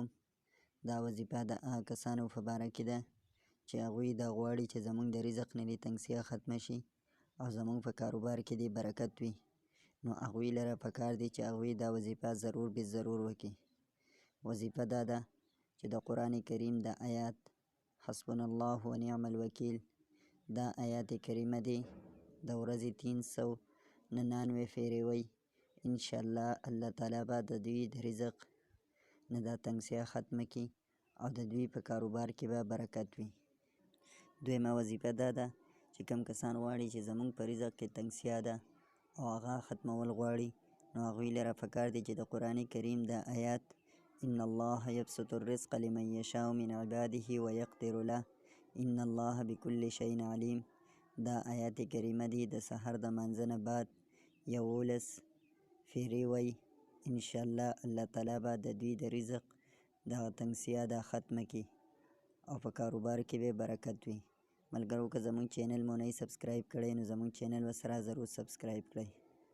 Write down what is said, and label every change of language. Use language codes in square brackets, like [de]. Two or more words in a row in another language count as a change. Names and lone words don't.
[ps] دا وظیفه د هغه کسانو په باره کې ده چې هغوی دا غواړي چې زموږ د رزق نه دې تنګسیا ختمه شي او زموږ په کاروبار کې دې برکت وي. نو هغوی لره پکار دی چې هغوی دا وظیفه ضرور به ضرور وکړي. وظیفه دا ده چې د قرآن کریم د آیات [ar] حسبنا الله و نعم الوکیل، [ps] دا آیات کریمه دی د ورځې 399 فیرې وی. انشاءالله الله تعالی به د دوی د رزق نه دا تنګسیا ختمه کړي او د دوی په کاروبار کې به برکت وي. دویمه وظیفه دا ده چې کوم کسان غواړي چې زموږ په رزق کې تنګسیا ده او هغه ختمول غواړي، نو هغوی لره پکار دی چې د قرآن کریم د آیات [ar] ان الله یبسط الرزق لمن یشاء من عباده ویقدر له ان الله بكل شيء علیم. [ps] دا آیات کریمه دی د سحر د مانځه نه بعد 11 فیرې وی. انشاءالله الله تعالی به د دوی د رزق دغه تنګسیا دا ختمه کړي او په کاروبار کې به برکت وي. ملګرو، که زموږ چینل مو نه سبسکرایب کړی نو زموږ چینل ورسره ضرور سبسکرایب کړئ.